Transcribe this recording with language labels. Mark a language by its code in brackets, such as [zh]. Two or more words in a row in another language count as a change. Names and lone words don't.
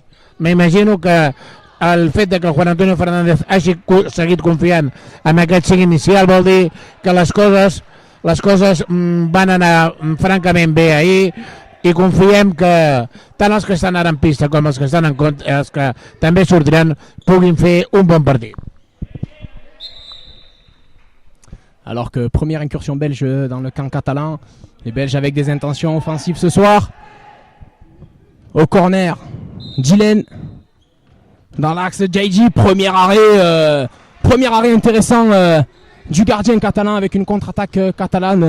[ca] M'imagino que el fet de que el Juan Antonio Fernández hagi seguit confiant en aquest 5 inicial vol dir que les coses van anar francament bé ahir i confiem que tant els que estan ara en pista com els que estan en compte, els que també sortiran, puguin fer un bon partit. [fr] Alors que première incursion belge dans le camp catalan, les Belges avec des intentions offensives ce soir. Au corner, Dylan. Dans l'axe, JJ, premier arrêt intéressant du gardien catalan avec une contre-attaque catalane.